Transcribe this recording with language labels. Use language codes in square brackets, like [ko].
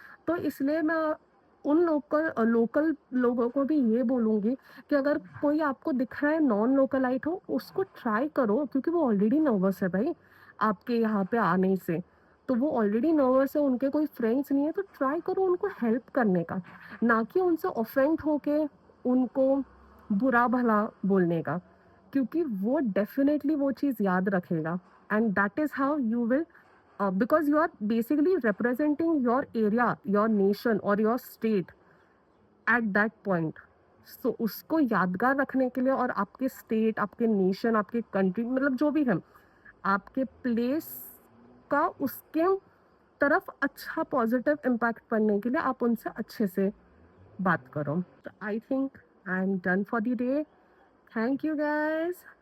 [hi] तो इसलिए मैं उन लोकल लोगों को भी ये बोलूँगी कि अगर कोई आपको दिख रहा है नॉन लोकलाइट हो, उसको ट्राई करो, क्योंकि वो ऑलरेडी नर्वस है भाई, आपके यहाँ पे आने से। तो वो ऑलरेडी नर्वस है, उनके कोई फ्रेंड्स नहीं है, तो ट्राई करो उनको हेल्प करने का, ना कि उनसे ऑफेंड होके उनको बुरा-भला बोलने का, क्योंकि वो डेफ़िनेटली वो चीज़ याद रखेगा। [en] And that is how you will because you are basically representing your area, your nation or your state at that point. [hi] So उसको यादगार रखने के लिए, और आपके स्टेट, आपके नेशन, आपके कंट्री, मतलब जो भी है, आपके प्लेस का उसके तरफ अच्छा पॉजिटिव इम्पैक्ट पड़ने के लिए आप उनसे अच्छे से बात करो। [en] तो I think I am done for the day. Thank you guys.